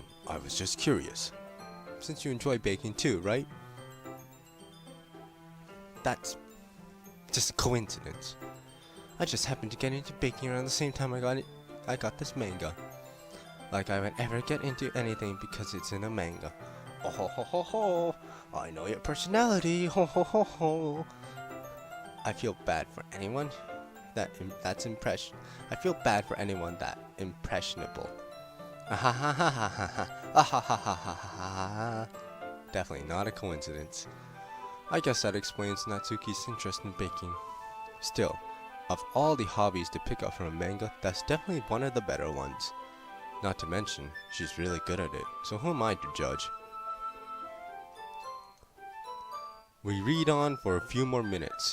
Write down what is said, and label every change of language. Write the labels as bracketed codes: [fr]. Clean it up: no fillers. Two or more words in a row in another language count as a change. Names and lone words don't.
[en] I was just curious. Since you enjoy baking too, right? That's just a coincidence. I just happened to get into baking around the same time I got this manga. Like I would ever get into anything because it's in a manga. Oh ho ho ho ho! I know your personality. Ho ho ho ho! I feel bad for anyone that's impression. I feel bad for anyone that impressionable. Ah ha ha ha ha ha ha! Ah ha ha ha ha ha ha! Definitely not a coincidence. I guess that explains Natsuki's interest in baking. Still, of all the hobbies to pick up from a manga, that's definitely one of the better ones. Not to mention, she's really good at it, so who am I to judge? We read on for a few more minutes.